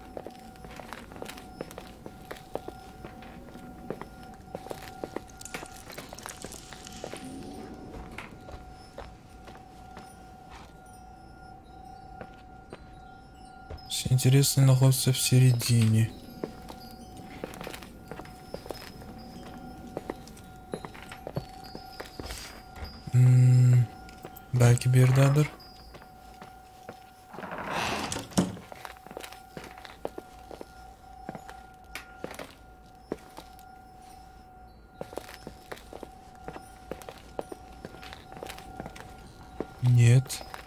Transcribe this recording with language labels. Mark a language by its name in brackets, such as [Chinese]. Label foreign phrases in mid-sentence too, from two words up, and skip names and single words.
[Russian] Все интересное находится в середине. [Turkish] Belki bir yerdedir. [Russian] Нет.